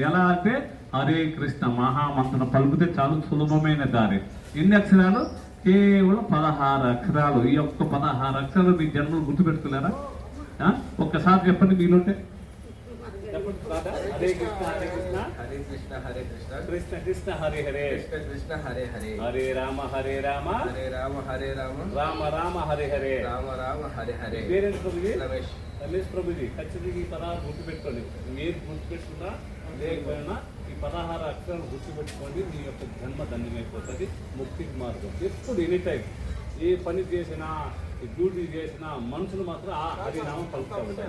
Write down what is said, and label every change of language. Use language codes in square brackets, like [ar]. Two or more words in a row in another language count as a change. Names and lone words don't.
[te] ఎలా అంటే హరే కృష్ణ మహామంత్రం పలుకుతే చాలా సులభమైన దారి. ఎన్ని అక్షరాలు? కేవలం 16 అక్షరాలు. ఈ యొక్క 16 అక్షరాలు మీ జన్మలు గుర్తుపెట్టుకోలేరా? ఒక్కసారి చెప్పండి మీలుంటే. [sa] हरे कृष्ण हरे कृष्ण हरे कृष्ण कृष्ण कृष्ण हरे हरे कृष्ण कृष्ण हरे हरे हरे राम हरे राम राम राम हरे हरे राम राम हरे हरे. [te] పేరెంట్స్ ప్రభుజీ? రమేష్. రమేష్ ప్రభుజీ. ఖచ్చితంగా ఈ 16 గుర్తుపెట్టుకోండి. మీరు గుర్తుపెట్టుకున్నా లేకపోయినా ఈ 16 అక్షరాలు గుర్తుపెట్టుకోండి. మీ యొక్క జన్మ ధన్యమైపోతుంది. ముక్తికి మార్గం. ఎప్పుడు [en] any time [te] ఏ పని చేసినా, డ్యూటీ చేసినా మనుషులు మాత్రం ఆ హరినామం పలుకుతూ ఉంటారు.